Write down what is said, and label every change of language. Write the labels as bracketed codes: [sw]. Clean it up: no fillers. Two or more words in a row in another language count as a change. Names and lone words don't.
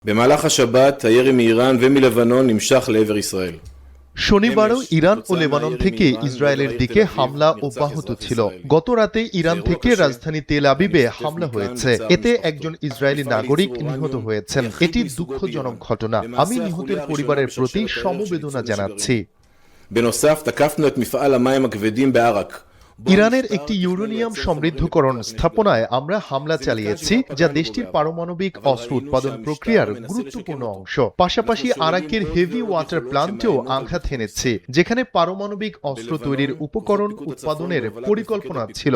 [he] במהלך השבת הירי מאיראן ומלבנון נמשך לעבר ישראל. [bn] শনিবারও ইরান ও লেবানন থেকে ইসরায়েলের দিকে হামলা অব্যাহত ছিল। গত রাতে ইরান থেকে রাজধানী তেল আবিবে হামলা হয়েছে। এতে একজন ইসরায়েলি নাগরিক নিহত হয়েছেন। এটি দুঃখজনক ঘটনা। আমি নিহতের পরিবারের প্রতি সমবেদনা জানাচ্ছি। [he] בנוסף, תקפנו את מפעל המים הכבדים בעראק. [bn] ইরানের একটি ইউরেনিয়াম সমৃদ্ধকরণ স্থাপনায় আমরা হামলা চালিয়েছি, যা দেশটির পারমাণবিক অস্ত্র উৎপাদন প্রক্রিয়ার গুরুত্বপূর্ণ অংশ। পাশাপাশি আরাকের [en] heavy water [bn] প্ল্যান্টেও আঘাত হেনেছি, যেখানে পারমাণবিক অস্ত্র তৈরির উপকরণ উৎপাদনের পরিকল্পনা ছিল।